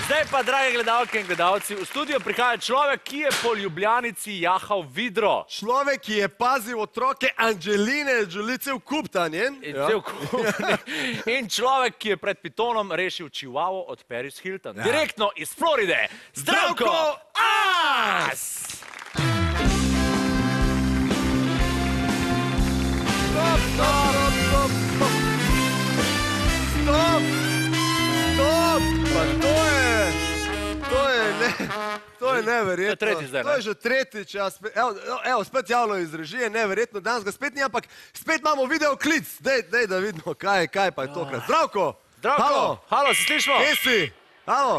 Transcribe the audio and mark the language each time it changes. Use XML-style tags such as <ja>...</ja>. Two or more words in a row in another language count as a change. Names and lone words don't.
<sl>Zdaj pa, drage gledalke in gledalci, v studio prihaja človek, ki je po Ljubljanici jahal vidro. Človek, ki je pazil otroke Angeline Jolie, cel kup ta njen. In človek, ki je pred pitonom rešil čivavo od Paris Hilton. Direktno iz Floride. Zdravko As!</sl> <en>Stop, stop, stop, stop. Stop, stop,</en> <sl>pa to je neverjetno. To je tretjič zdaj, ne? To je že tretjič, evo, spet javno iz režije, neverjetno, danes ga spet ni, ampak spet imamo videoklic. Dej, da vidimo, kaj pa je tokrat. Zdravko! Zdravko! Halo, se slišimo? Kje si? Halo!</sl>